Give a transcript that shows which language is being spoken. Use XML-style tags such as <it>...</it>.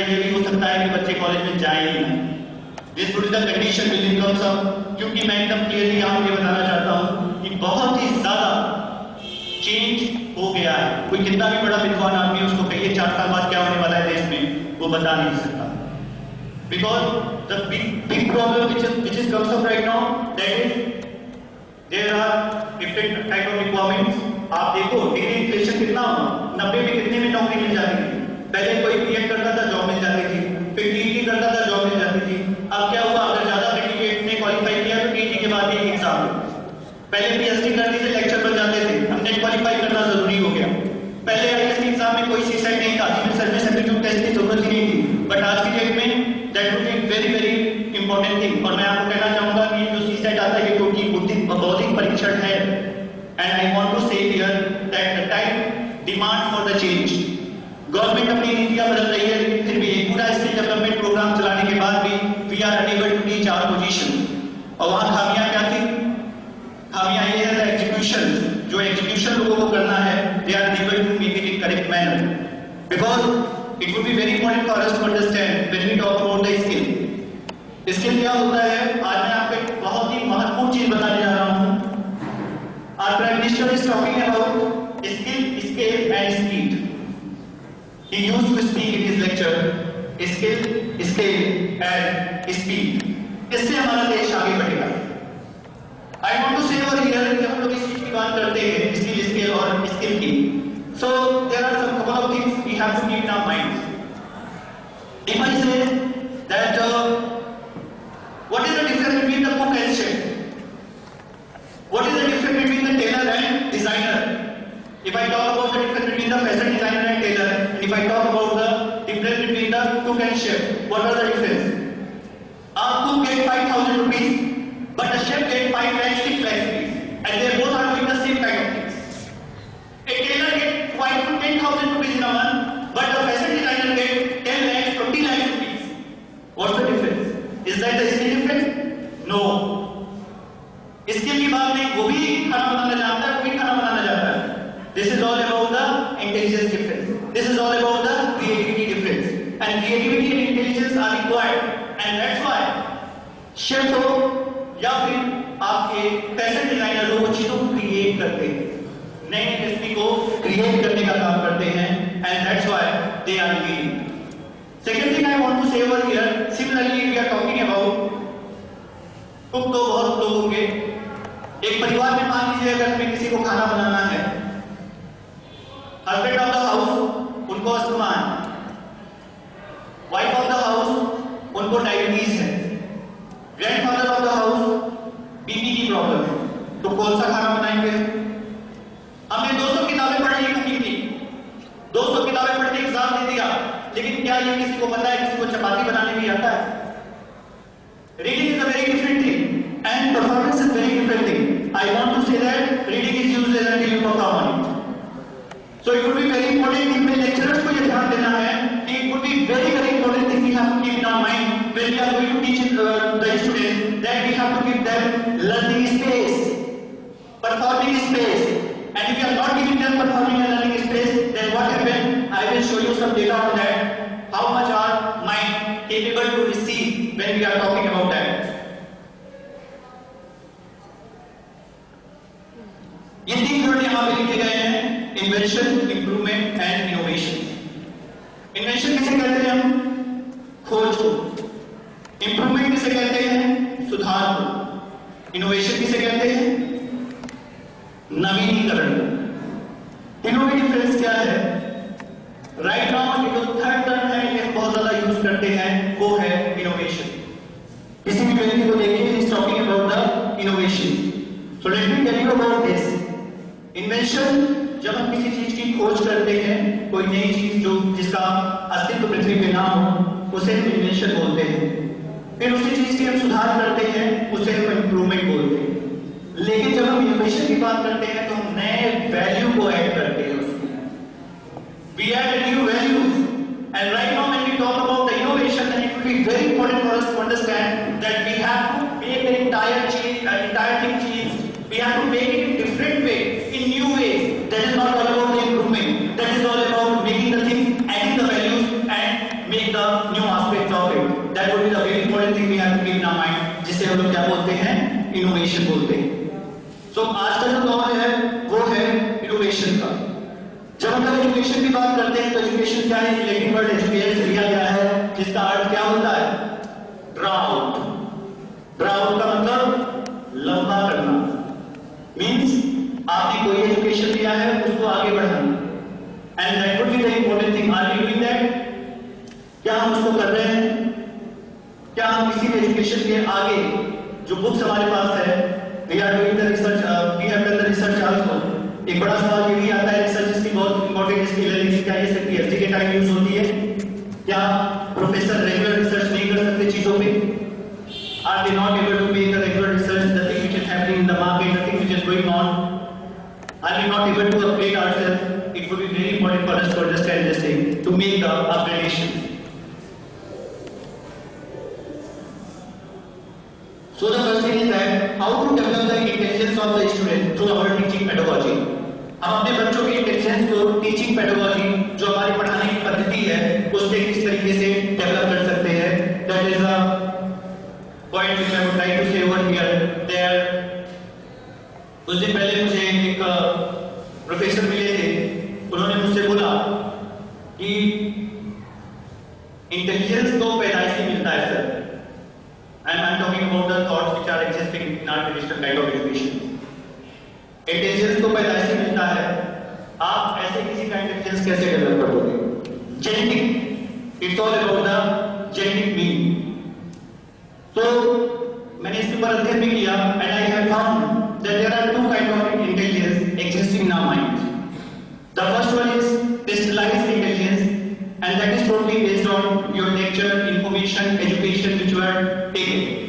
<hi>ये भी हो सकता है कि बच्चे कॉलेज में जाए ही नहीं।</hi> <en>this would be the condition will in terms of,</en> <hi>क्योंकि मैं एकदम क्लियरली यहाँ ये बताना चाहता हूँ कि बहुत ही ज्यादा चेंज हो गया है। कोई कितना भी बड़ा विद्वान आदमी उसको कहिए 4 साल बाद क्या होने वाला है देश में, वो बता नहीं सकता।</hi> <en>Because the big problem which is comes up right now, that is there are different type of requirements.</en> <hi>आप देखो डिग्री इन्फ्लेशन कितना हुआ, 90 में कितने में नौकरी मिल जाती थी। पहले कोई बीएड करता था जॉब मिल जाती थी, फिर टीटी करता था जॉब मिल जाती थी। अब क्या हुआ, अगर ज्यादा सर्टिफिकेट ने क्वालिफाई किया तो टीटी के बाद ही एग्जाम हुआ। पहले पीएचडी करने से लेक्चर बन जाते थे, अब नेट क्वालिफाई करना जरूरी हो गया। पहले आईएएस के एग्जाम में कोई सीसेट नहीं था, सिविल सर्विस एप्टीट्यूड टेस्ट की जरूरत ही नहीं थी, बट आज की डेट में</hi> <en>That would be very very important thing.</en> <hi>और मैं आपको कहना चाहूंगा कि जो सीसेट आता है क्योंकि बौद्धिक परीक्षण है,</hi> <en>And I want to say here that the time demand for the change.</en> <hi>Government अपनी नीतियां बदल रही है, लेकिन फिर भी एक पूरा स्किल डेवलपमेंट प्रोग्राम चलाने के बाद भी</hi> <en>We are unable to reach our position.</en> <hi>और वहां खामियां क्या थी? खामियां ये है एग्जीक्यूशन, जो एग्जीक्यूशन लोगों को करना है,</hi> <en>They are unable to make it in correct manner, because it would be very important for us to understand when we talk about the skill. Skill</en> <hi>क्या होता है? आज मैं आपको एक बहुत ही महत्वपूर्ण चीज बताने जा रहा हूँ।</hi> <en>Our Prime Minister is talking about skill, scale and speed. He used to speak in his lecture, skill, scale and speed.</en> <hi>इससे हमारा देश आगे बढ़ेगा।</hi> <en>I want to say over here</en> <hi>कि हम लोग इस चीज की बात करते हैं, skill, scale और skill की।</hi> <en>So there are some couple of things we have to keep in our minds. If I say that what is the difference between the cook and chef? What is the difference between the tailor and designer? If I talk about the difference between the fashion designer and tailor, and if I talk about the difference between the cook and chef, what are the difference? A cook gets 5,000 rupees, but a chef gets 5 lakhs, 6 lakhs rupees, and they both are doing the same kind of things. A tailor gets 5 to 10,000 rupees in a month, but the fashion designer gets 10 lakhs, 20 lakhs rupees. What's the difference? Is that the skill difference? No.</en> <hi>Skill की बात नहीं, वो भी खाना बनाना जानता है, वो भी खाना बनाना जानता है.</hi> <en>This is all about the intelligence difference. This is all about the creativity difference. And creativity and intelligence are required. And that's why</en> <hi>chef हो या फिर आपके फैशन डिजाइनर हो, वो चीजों को क्रिएट करते हैं, नई रेसिपी को क्रिएट करने का काम करते हैं,</hi> <en>and that's why they are leading. Second thing I want to say over here, similarly we are talking about cook</en> <hi>तो बहुत लोग होंगे। एक परिवार में मान लीजिए अगर हमें किसी को खाना बनाना है, हस्बैंड ऑफ द हाउस उनको अस्थमा है, वाइफ ऑफ द हाउस उनको डायबिटीज है, grandfather of the house BP की प्रॉब्लम है, तो कौन सा खाना बनाएंगे? हमने 200 किताबें पढ़ ली कुकिंग की, 200 किताबें पढ़ के एग्जाम दे दिया, लेकिन क्या ये किसी को पता है किसी को चपाती बनाने भी आता है?</hi> <en>Reading is a very different thing and performance is very different thing. I want to say that reading is useless until you perform on it. So it would be very important</en> <hi>कि मेरे lecturers को ये ध्यान देना है कि</hi> <en>it would be very very important thing we have to keep in our mind when we are going to teach the students, that we have to give them learning space, performing space And if you are not giving them performing and learning space, then what happens? I will show you some data on that. How much our mind capable to receive when we are talking about that.</en> <hi>ये 3 word यहाँ पे लिखे गए हैं, invention, improvement and innovation. Invention किसे कहते हैं हम? खोज को। इंप्रूवमेंट किसे कहते हैं? सुधार को। इनोवेशन किसे कहते हैं? नवीनीकरण। तीनों में डिफरेंस क्या है? राइट नाउ जो थर्ड टर्म है ये हम बहुत ज्यादा यूज करते हैं, वो है इनोवेशन। किसी भी व्यक्ति को देखिए,</hi> <en>He is talking about the innovation. So let me tell you about this.</en> <hi>Invention, जब हम किसी चीज की खोज करते हैं, कोई नई चीज जो जिसका अस्तित्व पृथ्वी पे ना हो, उसे हम इन्वेंशन बोलते हैं। फिर उसी चीज की हम सुधार करते हैं, उसे हम इंप्रूवमेंट बोलते हैं। लेकिन जब हम इनोवेशन की बात करते हैं तो हम नए वैल्यू को ऐड करते हैं उसमें।</hi> <en>We add new values, and right now when we talk about the innovation, then it will be very important for us to understand that we have to make the entire thing change. We have to make it in different way, in new ways. That is not all about the improvement. That is all about making the thing, adding the values, and make the new aspects of it. That would be the very important thing we have to keep in our mind.</en> <hi>जिसे हम लोग क्या बोलते हैं? Innovation बोलते हैं। So आज का जो दौर है वो है इनोवेशन का। जब हम एजुकेशन की बात करते हैं तो एजुकेशन क्या है? लैटिन वर्ड एजुकेट से लिया गया है, जिसका अर्थ क्या होता है? ड्राउट। ड्राउट का मतलब लंबा करना। मींस आपने कोई एजुकेशन लिया है, उसको आगे बढ़ाना।</hi> <en>And that would be the important thing. Are we doing that?</en> <hi>क्या हम उसको कर रहे हैं? क्या हम किसी भी एजुकेशन के आगे जो बुक्स हमारे पास है,</hi> <en>we are doing the research, we have done the research also.</en> <hi>एक बड़ा सवाल ये भी आता है रिसर्च की बहुत इंपॉर्टेंट इसकी लर्निंग क्या ये सकती है पीएचडी के टाइम यूज होती है? क्या प्रोफेसर रेगुलर रिसर्च नहीं कर सकते चीजों पे?</hi> <en>Are they not able to make the regular research, the thing which is happening in the market, the thing which is going on? Are we not able to update ourselves? It would be very important for us to understand this thing, to make the upgradation. So the first thing is that how to develop the intelligence of the student through our teaching pedagogy.</en> <hi>हम अपने बच्चों की intelligence को teaching pedagogy, जो हमारी पढ़ाने की पद्धति है, उससे किस तरीके से डेवलप कर सकते हैं.</hi> <en>That is a point which I would like to say over here.</en> <hi>There, कुछ दिन पहले मुझे एक प्रोफेसर मिले थे, उन्होंने मुझसे बोला कि इंटेलिजेंस तो पैदाइश से मिलता है sir.</hi> <en>And I'm talking about the thoughts which are existing in our traditional kind of education.</en> <hi>Intelligence तो पैदाइश से मिलता है, आप ऐसे किसी का इंटेलिजेंस कैसे डेवलप करोगे?</hi> <en>Genetic, it's all about the genetic being.</en> <hi>तो मैंने इसके ऊपर अध्ययन भी किया</hi> <en>and I have found that there are two kinds of intelligence existing in our minds. The first one is crystallized intelligence, and that is totally based on your nature, information, education which you are taking.</en>